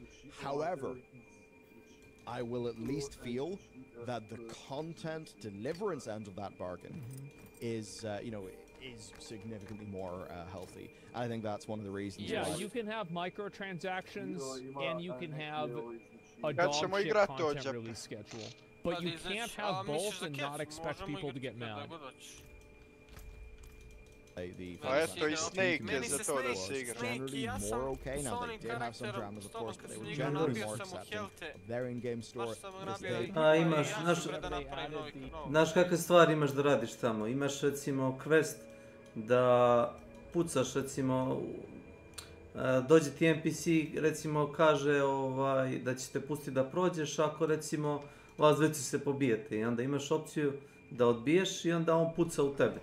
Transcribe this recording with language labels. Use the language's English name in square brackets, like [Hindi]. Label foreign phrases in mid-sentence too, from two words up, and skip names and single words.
[English] However, I will at least feel that the content deliverance end of that bargain is, you know, is significantly more healthy. I think that's one of the reasons. Yeah, you can have microtransactions and you can have a dog shit content release schedule. But you can't have both and not expect people to get mad. [Serbian] A eto I Snake je za to da se igra. [English] Generally more okay. Now they did have some dramas, of course, but they were generally more accepting of their in-game store. [Serbian] Imaš, znaš kakve stvari imaš da radiš tamo. Imaš recimo quest da pucaš, recimo dođe ti NPC, recimo kaže da će te pustiti da prođeš ako recimo vas dvojica se pobijete i onda imaš opciju da odbiješ i onda on puca u tebe.